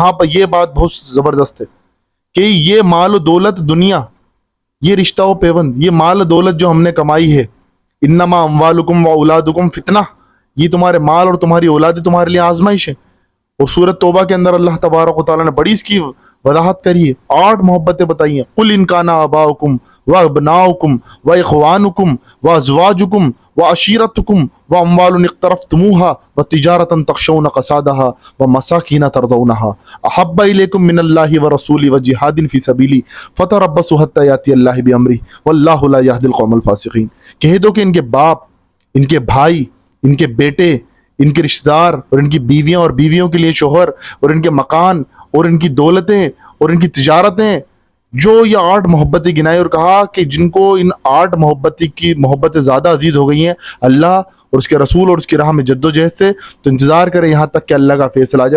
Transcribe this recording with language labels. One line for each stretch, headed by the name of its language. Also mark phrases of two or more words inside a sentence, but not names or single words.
Urdu: یہاں پر یہ بات بہت زبردست ہے کہ یہ مال و دولت دنیا یہ رشتہ و پیوند، یہ مال و دولت جو ہم نے کمائی ہے،
Arabic: انما اموالکم و اولادکم فتنہ،
Urdu: یہ تمہارے مال اور تمہاری اولادیں تمہارے لیے آزمائش ہے. اور سورۃ توبہ کے اندر
Arabic: اللہ تبارک و تعالیٰ
Urdu: نے بڑی اس کی وضاحت کری ہے، 8 محبتیں بتائی ہیں.
Arabic: قل ان کان آباؤکم و ابناؤکم و اخوانکم و ازواجکم و عشیرتکم و اموال اقترفتموها و تجارتا تخشون کسادها و مساکین ترضونها احب الیکم من اللہ و رسول و جہاد فی سبیلی فتربصوا حتی یاتی اللہ بامرہ واللہ لا یہدی القوم الفاسقین.
Urdu: کہہ دو کہ ان کے باپ، ان کے بھائی، ان کے بیٹے، ان کے رشتہ دار اور ان کی بیویاں اور بیویوں کے لیے شوہر اور ان کے مکان اور ان کی دولتیں اور ان کی تجارتیں، جو یہ 8 محبتیں گنائی اور کہا کہ جن کو ان 8 محبتیں زیادہ عزیز ہو گئی ہیں اللہ اور اس کے رسول اور اس کی راہ میں جد و جہد سے، تو انتظار کریں یہاں تک کہ اللہ کا فیصلہ آ جائے.